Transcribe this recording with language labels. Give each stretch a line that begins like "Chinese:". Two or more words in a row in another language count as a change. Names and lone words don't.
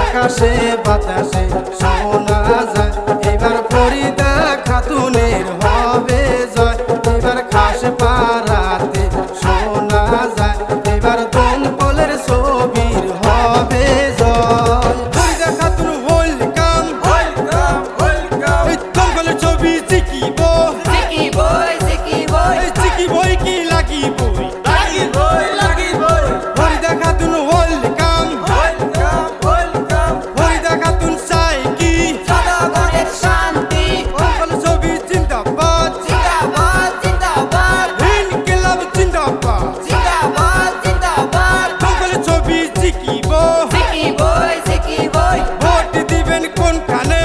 Bangla: আকাশে বাতাসে শোনা যায় এবার ফরিদা খাতুনের হবে জয় এবার খাস পাড়াতে শোনা যায় এবার দমকলের ছবির হবে জয় ফরিদা খাতুন
English: welcome welcome welcome
Bangla: এই দমকলের ছবি জিকিব
Assamese: জিকিব জিকিব এই জিকিব কি লাগিব লাগিব লাগিব
Bangla: ফরিদা খাতুন ওয়েলকাম
English: welcome welcome
Bangla: ফরিদা খাতুন চাই কি জনগণের শান্তি দমকল ছবি জিন্দাবাদ জিন্দাবাদ জিন্দাবাদ
Urdu: انقلاب زندہ باد
Bangla: জিন্দাবাদ জিন্দাবাদ দমকল ছবি জিকিব
Assamese: জিকিব জিকিব
Bangla: ভোট দিবেন কোনখানে